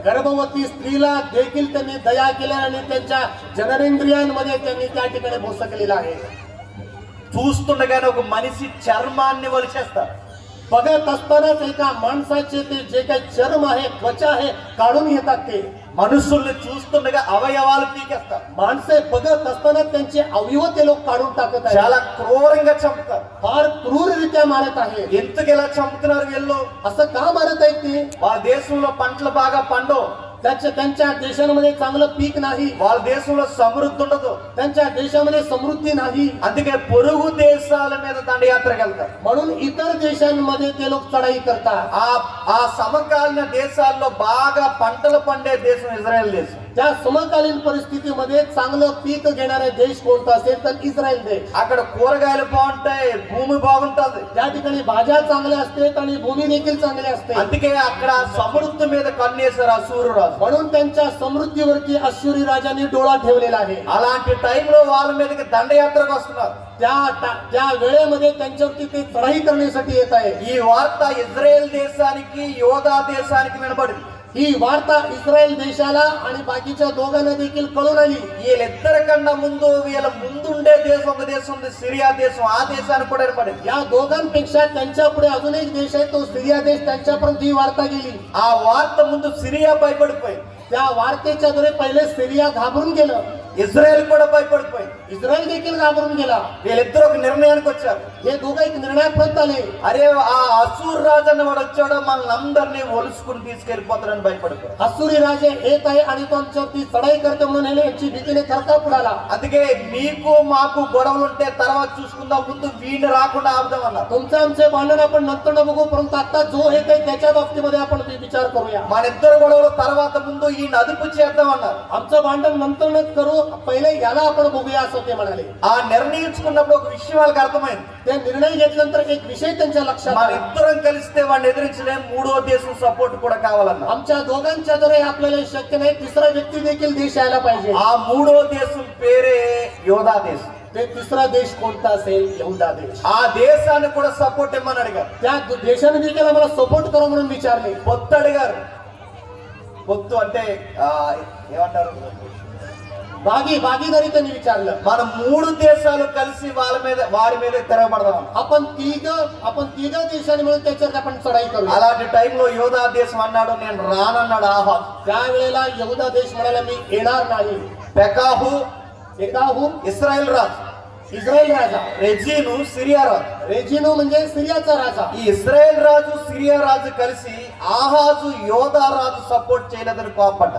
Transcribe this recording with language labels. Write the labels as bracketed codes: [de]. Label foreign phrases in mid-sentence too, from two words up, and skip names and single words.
[mr] गर्भवती स्त्रीला देखील त्यांनी दया केल्या आणि त्यांच्या जननेंद्रियांमध्ये त्यांनी त्या ठिकाणी भोसकलेला आहे. [te] చూస్తుండగానే ఒక మనిషి చర్మాన్ని వలిచేస్తారు. [mr] बघत असतानाच एका माणसाचे ते जे काही चर्म आहे, त्वचा आहे, काढून घेतात. ते [te] మనుషుల్ని చూస్తుండగా అవయవాలు పీకేస్తారు. [mr] माणसे बघत असताना त्यांचे अवयव ते लोक काढून टाकत आहेत. [te] చాలా క్రూరంగా చంపుతారు. [mr] फार क्रूररित्या मारत आहेत. [te] ఎందుకు ఇలా చంపుతున్నారు వీళ్ళు? [mr] असं का मारत आहेत ते? [te] వాళ్ళ దేశంలో పంటలు బాగా పండవు, [mr] त्यांच्या देशांमध्ये चांगलं पीक नाही, [te] వాళ్ళ దేశంలో సమృద్ధి ఉండదు. [mr] त्यांच्या देशामध्ये समृद्धी नाही. [te] అందుకే పొరుగు దేశాల మీద దండయాత్రకు వెళ్తారు. [mr] म्हणून इतर देशांमध्ये ते लोक चढाई करतात. [te] ఆ సమకాలీన దేశాల్లో బాగా పంటలు పండే దేశం ఇజ్రాయెల్ దేశం. [mr] त्या समकालीन परिस्थितीमध्ये चांगलं पीक घेणारे देश कोणता असेल तर इस्रायल देश. [te] అక్కడ కూరగాయలు బాగుంటాయి, భూమి బాగుంటది. [mr] त्या ठिकाणी भाज्या चांगल्या असतात आणि भूमी देखील चांगली असते. [te] అందుకే అక్కడ సమృద్ధి మీద కన్నేశారు అసూరు రాజు. [mr] म्हणून त्यांच्या समृद्धीवरती अश्शूरी राजांनी डोळा ठेवलेला आहे. [te] అలాంటి టైంలో వాళ్ళ మీదకి దండయాత్రకు వస్తున్నారు. [mr] त्या वेळेमध्ये त्यांच्यावरती ते चढाई करण्यासाठी येत आहे. [te] ఈ వార్త ఇజ్రాయెల్ దేశానికి యోధా దేశానికి వినబడింది. [mr] ही वार्ता इस्रायल देशाला आणि बाकीच्या दोघांना देखील कळून आली. [te] వీళ్ళిద్దరికన్నా ముందు వీళ్ళ ముందుండే దేశం ఒక దేశం ఉంది, సిరియా దేశం. ఆ దేశానికి కూడా వినబడింది. [mr] या दोघांपेक्षा त्यांच्या पुढे अजून एक देश आहे, तो सिरिया देश. त्यांच्यापर्यंत ही वार्ता गेली. [te] ఆ వార్త ముందు సిరియా భయపడిపోయింది, [mr] त्या वार्तेच्या द्वारे पहिले सिरिया घाबरून गेलं, [te] ఇజ్రాయెల్ కూడా భయపడిపోయింది. [mr] इस्रायल देखील घाबरून गेला. [te] వీళ్ళిద్దరు ఒక నిర్ణయానికి వచ్చారు. [mr] हे दोघं एक निर्णयापर्यंत आले. [te] అరే ఆ అసూర్ రాజు అన్నవాడు వచ్చాడో మనల్ని అందరినీ ఒలుసుకుని తీసుకెళ్లిపోతాడని భయపడిపోయారు. [mr] अश्शूरी राजे येत आहे आणि तो आमच्यावरती चढाई करते म्हणून यांची भीतीने थरकाप उडाला. [te] అందుకే మీకు మాకు గొడవలు ఉంటే తర్వాత చూసుకుందాం, ముందు వీడిని రాకుండా ఆపుదాం అన్నారు. [mr] तुमचे आमचे भांडण आपण नंतर न बघू, परंतु आता जो येत आहे त्याच्या बाबतीमध्ये आपण विचार करूया. [te] మన ఇద్దరు గొడవలు తర్వాత ముందు ఈ అదుపు చేద్దాం అన్నారు. [mr] आमचं भांडण नंतर न करू, पहिले याला आपण बघूया असं ते म्हणाले. [te] ఆ నిర్ణయించుకున్నప్పుడు ఒక విషయం వాళ్ళకి అర్థమైంది. [mr] ते निर्णय घेतल्यानंतर एक विषय त्यांच्या लक्षात [te] మన [mr] आला. [te] ఇద్దరం కలిస్తే వాడిని ఎదిరించలేం, మూడో దేశం సపోర్ట్ కూడా కావాలన్నారు. [mr] आमच्या दोघांच्या द्वारे आपल्याला शक्य नाही, तिसरा व्यक्ती देखील देश यायला पाहिजे. [te] ఆ మూడో దేశం పేరే యోధా దేశం. [mr] ते तिसरा देश कोणता असेल? यहुदा देश. [te] ఆ దేశాన్ని కూడా సపోర్ట్ ఇమ్మని అడిగారు. [mr] त्या देशाने देखील आम्हाला सपोर्ट करू म्हणून विचारले. [te] పొత్తు అడిగారు. పొత్తు అంటే ఏమంటారు, [mr] भागीदारी त्यांनी विचारलं. [te] మన మూడు దేశాలు కలిసి వాడి మీద తిరగబడదాం. [mr] आपण तिघ देशांनी मिळून त्याच्यावर आपण चढाई करू. [te] అలాంటి టైంలో యోధా దేశం అన్నాడు, నేను రానన్నాడు ఆహాబ్. [mr] त्यावेळेला यहुदा देश म्हणाला मी येणार नाही. [te] పెకాహు [mr] एकाहू [te] ఇస్రాయెల్ రాజు, [mr] इस्रायल राजा, [te] రెజీను సిరియా రాజు. [mr] रेजिनो म्हणजे सिरियाचा राजा. [te] ఈ ఇస్రాయెల్ రాజు సిరియా రాజు కలిసి ఆహాజు యోధా రాజు సపోర్ట్ చేయలేదని కోపడ్డా.